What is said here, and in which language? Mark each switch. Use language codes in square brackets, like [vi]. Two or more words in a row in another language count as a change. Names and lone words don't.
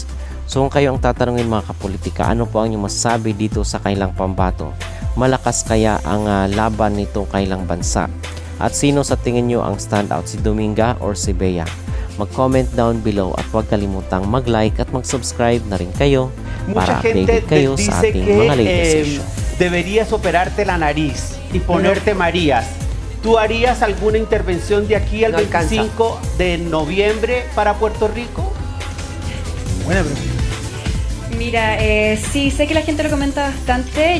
[tl] So kung kayo ang tatanungin mga kapolitika, ano po ang inyong masasabi dito sa kailang pambato? Malakas kaya ang laban nitong kailang bansa? At sino sa tingin nyo ang standout, si Dominga or si Bea? Mag-comment [en] down below [tl] at huwag kalimutang mag-like at mag-subscribe na rin kayo para updated kayo sa ating mga [en] latest session. [es] Deberías operarte la nariz y ponerte Marías. ¿Tú harías alguna intervención de aquí al 25 de noviembre para Puerto Rico? Buena pregunta. Mira, sí, sé que la gente lo comenta bastante.